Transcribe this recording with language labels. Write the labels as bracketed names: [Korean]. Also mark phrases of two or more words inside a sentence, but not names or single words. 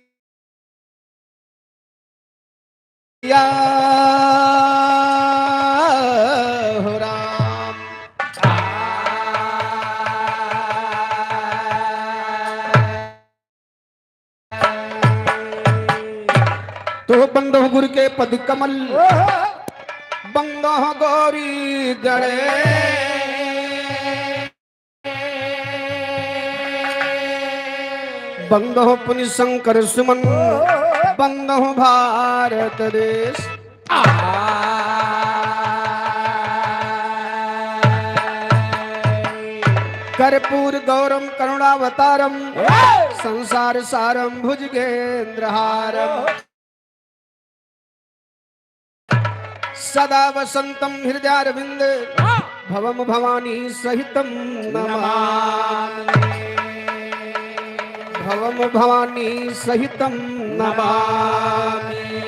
[Awadhi] या हो राम तो बंदो गुरु के पद कमल बंदो गौरी गणे बंदो पुनि शंकर सुमन बंदो भारत देश [Sanskrit] कर्पूर गौरम करुणावतारम संसार सारम भुजगेंद्रहारम सदा वसंतम हृदयारविंद भवम भवानी सहितम नमामि भवम भवानी सहितम नमामि